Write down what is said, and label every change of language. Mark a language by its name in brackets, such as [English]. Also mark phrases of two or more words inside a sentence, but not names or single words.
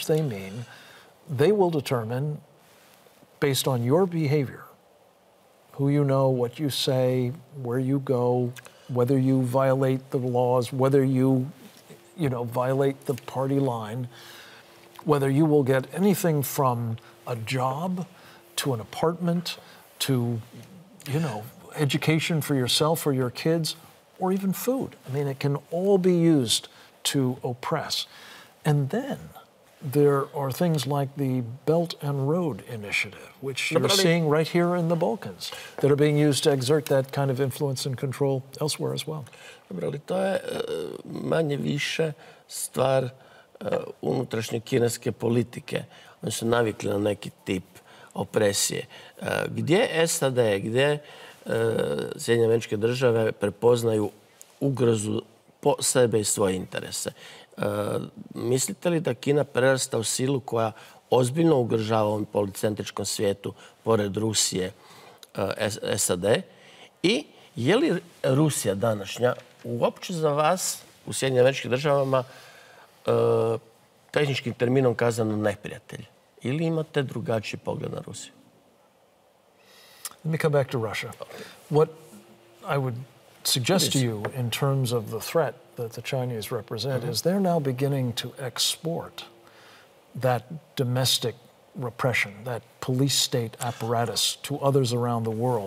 [English] they mean they will determine, based on your behavior, who you know, what you say, where you go, whether you violate the laws, whether you violate the party line, whether you will get anything from a job to an apartment to, education for yourself or your kids, or even food. I mean, it can all be used to oppress. And then there are things like the Belt and Road Initiative, which you're seeing right here in the Balkans, that are being used to exert that kind of influence and control elsewhere as well. [Bosnian] Dobro, ali to je manje više stvar unutrašnje kineske politike. Oni su navikli na neki tip opresije. Gdje SAD, gdje Sjedinjene Američke Države prepoznaju ugrozu po sebe i svoje interese? Mislite li da Kina prerasta u silu koja ozbiljno ugrožava ovom policentričkom svijetu, pored Rusije, SAD? I je li Rusija današnja uopće za vas u Sjedinjenim Američkim Državama tehničkim terminom kazano neprijatelj? Ili imate drugačiji pogled na Rusiju? [English] Let me come back to Russia. What I would suggest to you in terms of the threat that the Chinese represent is they're now beginning to export that domestic repression, that police state apparatus to others around the world.